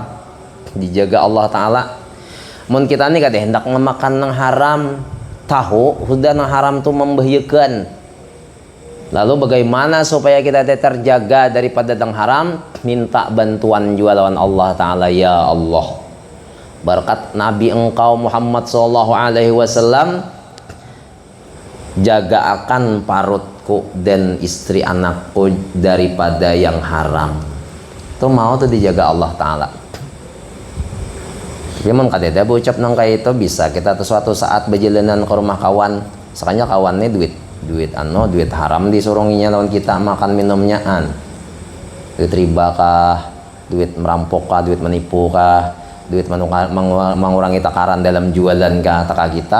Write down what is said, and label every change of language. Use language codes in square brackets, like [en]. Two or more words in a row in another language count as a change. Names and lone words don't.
[bjn] Dijaga Allah Ta'ala. Mun kita nih kada hendak memakan nang haram, tahu sudah nang haram tuh membahayakan. Lalu bagaimana supaya kita terjaga daripada nang haram? Minta bantuan juga lawan Allah Ta'ala. Ya Allah, berkat Nabi engkau Muhammad [ar] صلى الله عليه وسلم, [bjn] jaga akan parutku dan istri anakku daripada yang haram. Itu mau tuh dijaga Allah Ta'ala. Tapi mun kadeda ucap nang kayak itu bisa kita tuh suatu saat berjalanan ke rumah kawan, sekanya kawannya duit haram disurunginya lawan kita makan minumnya duit riba kah, duit merampok kah, duit menipu kah, duit mengurangi takaran dalam jualan kah, kita.